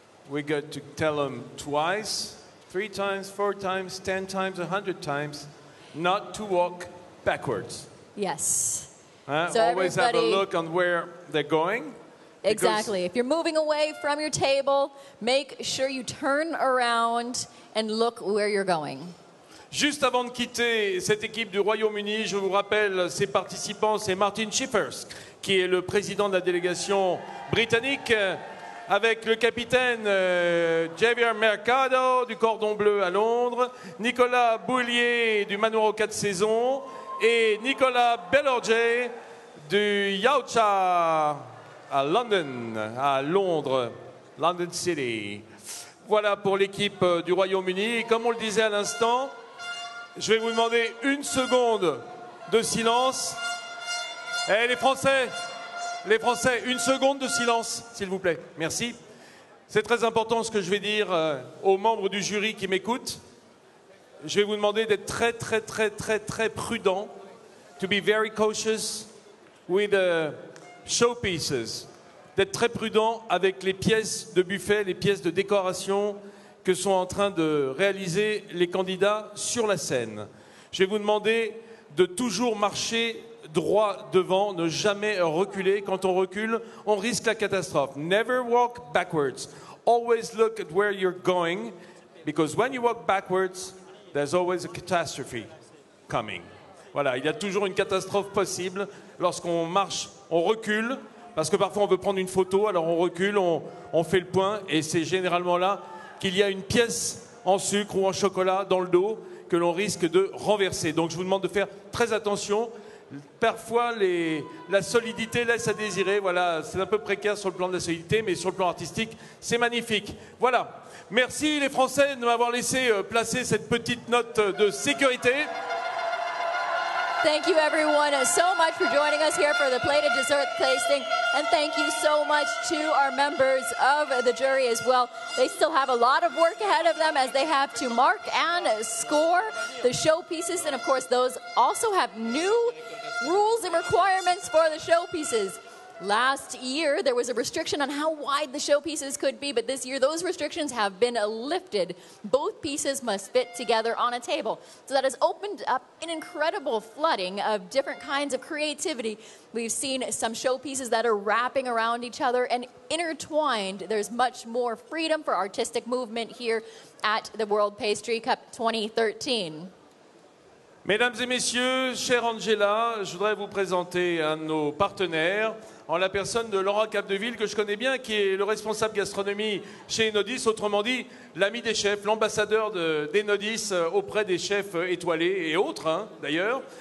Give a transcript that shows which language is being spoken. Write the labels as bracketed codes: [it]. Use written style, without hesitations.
[en] We got to tell them twice, 3 times, 4 times, 10 times, 100 times, not to walk backwards. Yes. So always have a look on where they're going. Exactly. If you're moving away from your table, make sure you turn around and look where you're going. [fr] Juste avant de quitter cette équipe du Royaume-Uni, je vous rappelle ses participants, c'est Martin Schiffers, qui est le président de la délégation britannique, avec le capitaine Javier Mercado du Cordon Bleu à Londres, Nicolas Boulier du Manoir aux 4 saisons et Nicolas Bellorgey du Yaocha à London, à Londres, London City. Voilà pour l'équipe du Royaume-Uni. Et comme on le disait à l'instant, je vais vous demander 1 seconde de silence. Eh, les Français, 1 seconde de silence, s'il vous plaît. Merci. C'est très important ce que je vais dire aux membres du jury qui m'écoutent. Je vais vous demander d'être très, très, très, très, très prudent. [en] To be very cautious with the showpieces. [fr] D'être très prudent avec les pièces de buffet, les pièces de décoration que sont en train de réaliser les candidats sur la scène. Je vais vous demander de toujours marcher droit devant, ne jamais reculer. Quand on recule, on risque la catastrophe. [en] Never walk backwards. Always look at where you're going, because when you walk backwards, there's always a catastrophe coming. [fr] Voilà, il y a toujours une catastrophe possible. Lorsqu'on marche, on recule, parce que parfois on veut prendre une photo, alors on recule, on fait le point, et c'est généralement là qu'il y a une pièce en sucre ou en chocolat dans le dos que l'on risque de renverser. Donc je vous demande de faire très attention. Parfois, la solidité laisse à désirer. Voilà, c'est un peu précaire sur le plan de la solidité, mais sur le plan artistique, c'est magnifique. Voilà. Merci les Français de m'avoir laissé placer cette petite note de sécurité. [en] Thank you everyone so much for joining us here for the plated dessert tasting, and thank you so much to our members of the jury as well. They still have a lot of work ahead of them as they have to mark and score the showpieces, and of course those also have new rules and requirements for the showpieces. Last year, there was a restriction on how wide the showpieces could be, but this year those restrictions have been lifted. Both pieces must fit together on a table. So that has opened up an incredible flooding of different kinds of creativity. We've seen some showpieces that are wrapping around each other and intertwined. There's much more freedom for artistic movement here at the World Pastry Cup 2013. [fr] Mesdames et messieurs, chère Angela, je voudrais vous présenter un de nos partenaires, en la personne de Laurent Capdeville, que je connais bien, qui est le responsable gastronomie chez Enodis, autrement dit, l'ami des chefs, l'ambassadeur d'Enodis auprès des chefs étoilés et autres, hein, d'ailleurs.